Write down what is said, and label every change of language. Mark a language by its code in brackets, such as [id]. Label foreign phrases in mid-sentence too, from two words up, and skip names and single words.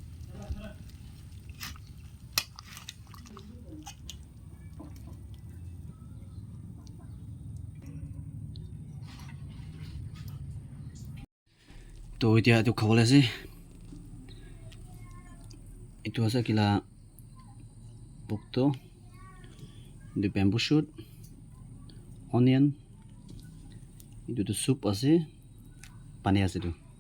[nag] To itia to khawale ase. Itu ase kila bukto, [en] the bamboo shoot, onion. [nag] Itu [en] the soup [nag] ase, pani ase tu.